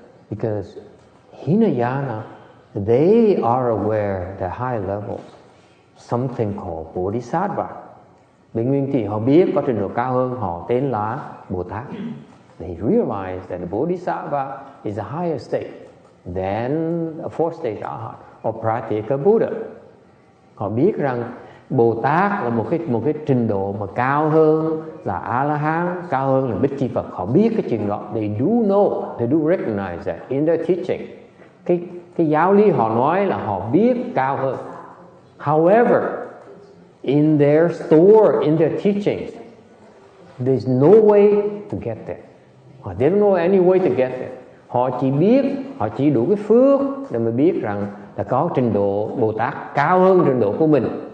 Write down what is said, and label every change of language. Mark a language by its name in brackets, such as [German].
[English] Because Hinayana, they are aware at the high levels, something called Bodhisattva. [Vietnamese] Bên Nguyên Thủy họ biết có trình độ cao hơn, họ tên là Bồ Tát. [English] They realize that the Bodhisattva is a higher state than a fourth stage Arhat or Pratyeka Buddha. [Vietnamese] Họ biết rằng Bồ Tát là một cái trình độ mà cao hơn là A-la-hán, cao hơn là Bích Chi Phật. Họ biết cái chuyện đó. [English] They do know, they do recognize that in their teaching. [Vietnamese] Cái giáo lý họ nói là họ biết cao hơn. [English] However, in their store, in their teachings, there's no way to get there. They don't know any way to get there. [Vietnamese] Họ chỉ đủ cái phước để mà biết rằng là có trình độ Bồ Tát cao hơn trình độ của mình.